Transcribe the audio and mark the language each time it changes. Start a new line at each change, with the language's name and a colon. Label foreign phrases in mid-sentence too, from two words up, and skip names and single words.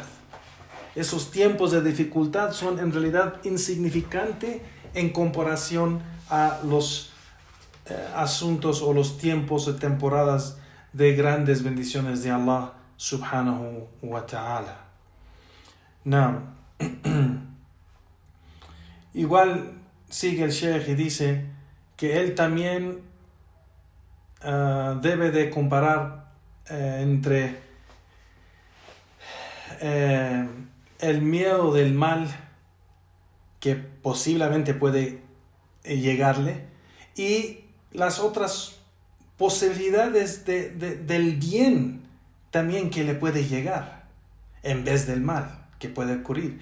Spanish: Esos tiempos de dificultad son en realidad insignificantes en comparación a los asuntos o los tiempos o temporadas de grandes bendiciones de Allah
Arabic: سبحانه وتعالى.
Spanish: No. Igual sigue el Sheikh y dice que él también debe de comparar entre el miedo del mal que posiblemente puede llegarle y las otras posibilidades del bien también que le puede llegar en vez del mal que puede ocurrir.